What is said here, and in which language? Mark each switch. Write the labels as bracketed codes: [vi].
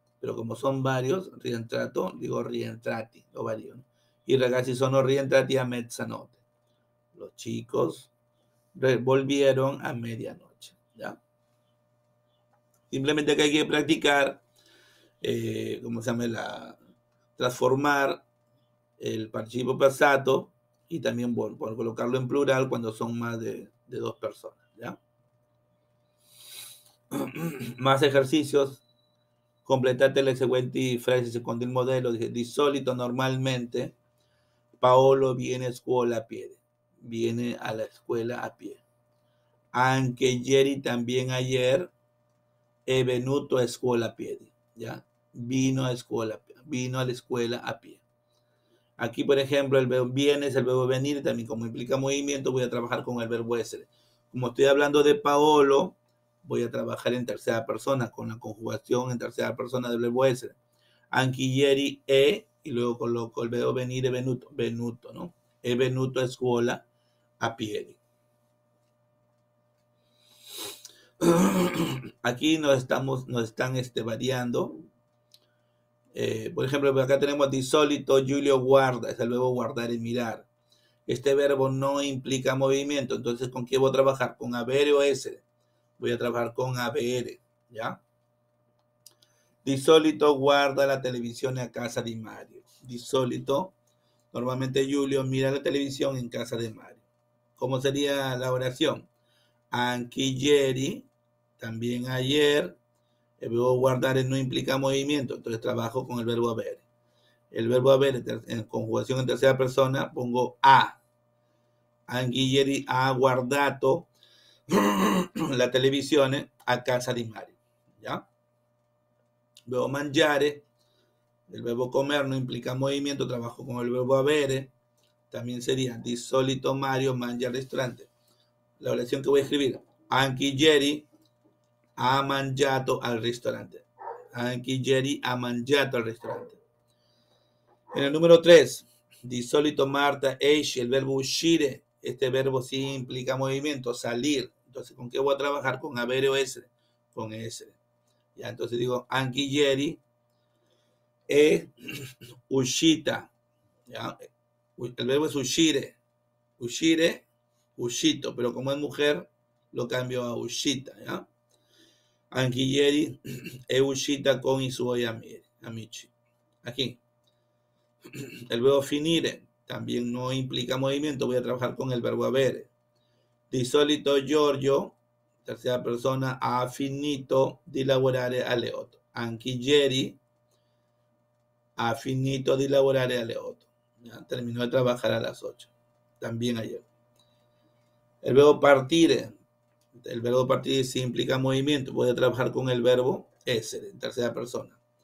[es] Pero como son varios, rientrato, digo rientrati, lo varío, ¿no? [it] I ragazzi sono rientrati a mezzanotte. [es] Los chicos volvieron a medianoche. ¿Ya? Simplemente que hay que practicar, ¿cómo se llama? Transformar el participio pasado y también por colocarlo en plural cuando son más de dos personas. ¿Ya? Más ejercicios. [it] Completate le seguenti frasi secondo il modello. Di solito, [es] normalmente, Paolo viene a escuela a pie. Viene a la escuela a pie. [it] Anche ieri, [es] también ayer, [it] è venuto [es] a escuela a piedi. ¿Ya? Vino a la escuela a pie. Aquí, por ejemplo, el verbo viene es el verbo venir. También, como implica movimiento, voy a trabajar con el verbo essere. Como estoy hablando de Paolo, voy a trabajar en tercera persona, con la conjugación en tercera persona del verbo essere. [it] Anche ieri è, [es] y luego coloco el verbo venire, venuto, ¿no? [it] È venuto [es] a escuela a piedi. Aquí nos están variando. Por ejemplo, acá tenemos [it] di solito, Giulio guarda, [es] es el verbo guardar y mirar. Este verbo no implica movimiento, entonces ¿con qué voy a trabajar? ¿Con avere o essere? Voy a trabajar con avere, ¿ya? [it] Di solito guarda [es] la televisión a casa de Mario. Di solito, normalmente Giulio mira la televisión en casa de Mario. ¿Cómo sería la oración? [it] Anche ieri, [es] también ayer. El verbo guardar no implica movimiento, entonces trabajo con el verbo haber. El verbo haber en conjugación en tercera persona pongo a. [it] anche ieri ha guardato la televisione a casa di Mario. [es] ¿Ya? Luego mangiare, el verbo comer no implica movimiento, trabajo con el verbo avere, también sería [it] di solito Mario mangia al ristorante. [es] La oración que voy a escribir, [it] anche ieri ha mangiato al ristorante. Anche ieri ha mangiato al ristorante. [es] En el número 3, [it] di solito Marta esce, [es] el verbo uscire, este verbo sí implica movimiento, salir. Entonces, ¿con qué voy a trabajar? ¿Con avere o essere? Con essere. Ya, entonces digo, [it] anche ieri è uscita. [es] ¿Ya? El verbo es uscire. Uscire, uscito, pero como es mujer, lo cambio a uscita. ¿Ya? [it] Anche ieri è uscita con i suoi amici. [es] Aquí. El verbo finire también no implica movimiento, voy a trabajar con el verbo avere. [it] Di solito Giorgio, [es] tercera persona, [it] ha finito di lavorare alle 8. Anche ieri ha finito di lavorare alle 8. [es] ¿Ya? Terminó de trabajar a las 8. También ayer. El verbo partire. El verbo partir sí implica movimiento. Voy a trabajar con el verbo essere, en tercera persona.